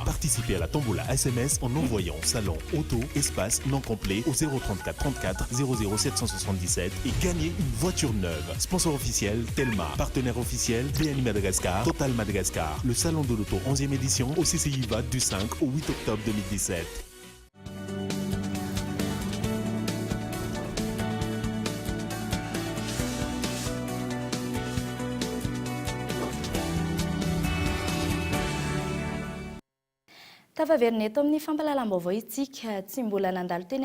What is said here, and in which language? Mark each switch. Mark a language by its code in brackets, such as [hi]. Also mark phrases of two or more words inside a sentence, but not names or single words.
[fr] Participez à la tombola SMS en envoyant Salon, Auto, Espace, non complet au 034 34 00 777 et gagnez une voiture neuve. Sponsor officiel, Telma. Partenaire officiel, BNI Madagascar, Total Madagascar. Le Salon de l'Auto 11e édition au CCI VAT du 5 au 8 octobre 2017. [mg] Tavaverina eto amin'ny fampahalalam-baovao itsika tsy mbola nandalo teny